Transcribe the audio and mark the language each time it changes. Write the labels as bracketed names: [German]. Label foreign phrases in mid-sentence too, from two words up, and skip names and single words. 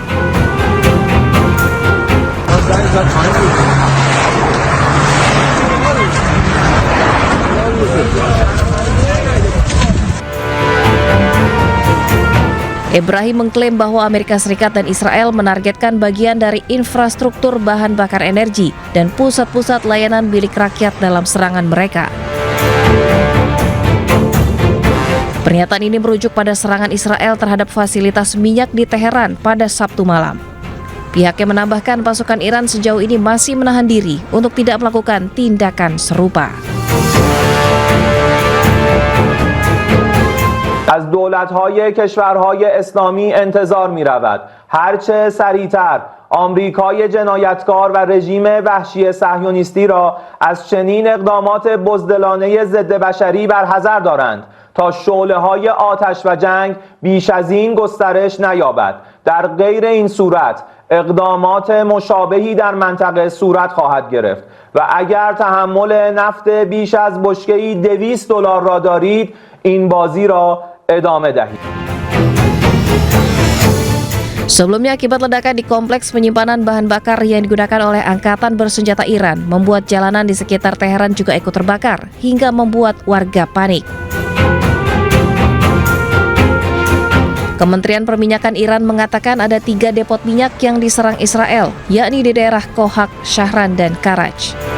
[Indonesian] Ibrahim mengklaim bahwa Amerika Serikat dan Israel menargetkan bagian dari infrastruktur bahan bakar energi dan pusat-pusat layanan milik rakyat dalam serangan mereka. Pernyataan ini merujuk pada serangan Israel terhadap fasilitas minyak di Teheran pada Sabtu malam. Pihaknya menambahkan pasukan Iran sejauh ini masih menahan diri untuk tidak melakukan tindakan serupa. [Persian] از دولت‌های کشورهای اسلامی انتظار می‌رود هرچه سریعتر آمریکای جنایتکار و رژیم وحشی صهیونیستی را از چنین اقدامات بزدلانه ضد بشری برحذر دارند تا شعله‌های آتش و جنگ بیش از این گسترش نیابد. در غیر این صورت اقدامات مشابهی در منطقه صورت خواهد گرفت و اگر تحمل نفت بیش از بشکه‌ای $200 را دارید این بازی را ادامه دهید. [Indonesian] Sebelumnya, akibat ledakan di kompleks penyimpanan bahan bakar yang digunakan oleh Angkatan Bersenjata Iran, membuat jalanan di sekitar Teheran juga ikut terbakar, hingga membuat warga panik. Kementerian Perminyakan Iran mengatakan ada 3 depot minyak yang diserang Israel, yakni di daerah Kohak, Shahran, dan Karaj.